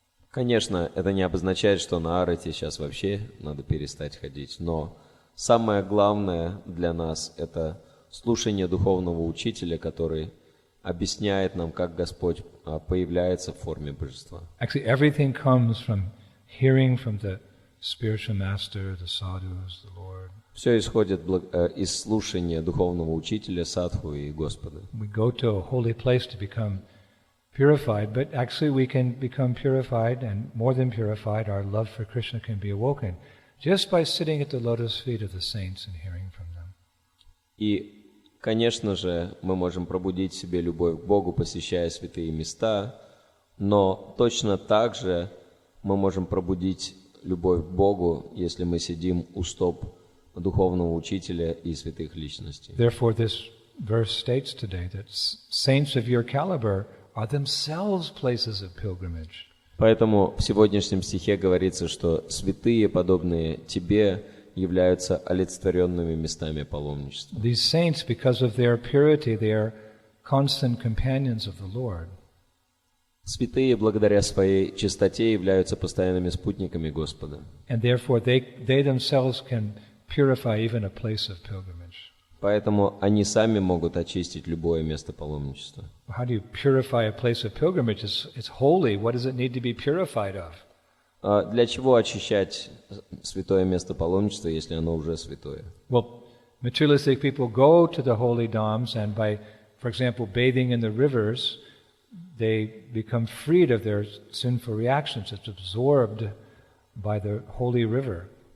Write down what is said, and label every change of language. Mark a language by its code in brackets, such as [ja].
[ru] Конечно, это не обозначает, что на арате сейчас вообще надо перестать ходить, но самое главное для нас – это слушание духовного учителя, который объясняет нам, как Господь появляется в форме божества. [en] Actually, everything comes from hearing from the spiritual master, the sadhus, the Lord. [ru] Все исходит из слушания духовного учителя, садху и Господа. [en] We go to a holy place to become purified, but actually we can become purified, and more than purified, our love for Krishna can be awoken just by sitting at the lotus feet of the saints and hearing from them. [ru] И конечно же, мы можем пробудить в себе любовь к Богу, посещая святые места, но точно так же мы можем пробудить любовь к Богу, если мы сидим у стоп духовного учителя и святых личностей. [en] Therefore, this verse states today that saints of your caliber are themselves places of pilgrimage. [ru] Поэтому в сегодняшнем стихе говорится, что святые, подобные тебе, являются олицетворенными местами паломничества. [en] These saints, because of their purity, they are constant companions of the Lord. [ru] Святые, благодаря своей чистоте, являются постоянными спутниками Господа. [en] And therefore they themselves can purify even a place of pilgrimage. [ru] Поэтому они сами могут очистить любое место паломничества. [en] How do you purify a place of pilgrimage? It's holy. What does it need to be purified of? [ru] Для чего очищать святое место паломничества, если оно уже святое? [en] Well, materialistic people go to the holy dhams, and by, for example, bathing in the rivers, they become freed of their sinful reactions. It's absorbed by the holy river.